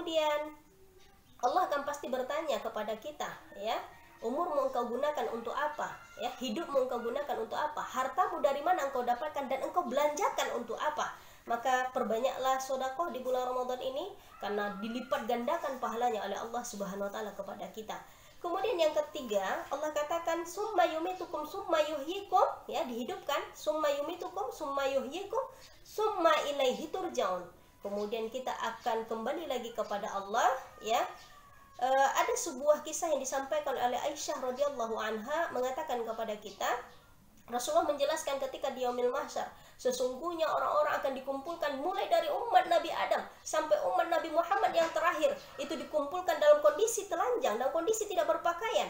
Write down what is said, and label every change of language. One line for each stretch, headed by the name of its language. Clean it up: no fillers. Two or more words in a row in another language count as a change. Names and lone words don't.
Indonesian: Kemudian Allah akan pasti bertanya kepada kita ya, Umurmu engkau gunakan untuk apa? Ya, hidupmu engkau gunakan untuk apa? Hartamu dari mana engkau dapatkan dan engkau belanjakan untuk apa? Maka perbanyaklah sedekah di bulan Ramadan ini, karena dilipat gandakan pahalanya oleh Allah
Arabic: سبحانه وتعالى
Indonesian: kepada kita. Kemudian yang ketiga, Allah katakan
Arabic: ثم يميتكم ثم يحييكم,
Indonesian: ya, dihidupkan,
Arabic: ثم يميتكم ثم يحييكم ثم إليه ترجعون.
Indonesian: Kemudian kita akan kembali lagi kepada Allah, ya. Ada sebuah kisah yang disampaikan oleh Aisyah
Arabic: رضي الله عنها
Indonesian: mengatakan kepada kita, Rasulullah menjelaskan ketika di
Arabic: يوم المحشر,
Indonesian: sesungguhnya orang-orang akan dikumpulkan mulai dari umat Nabi Adam sampai umat Nabi Muhammad yang terakhir, itu dikumpulkan dalam kondisi telanjang, dalam kondisi tidak berpakaian.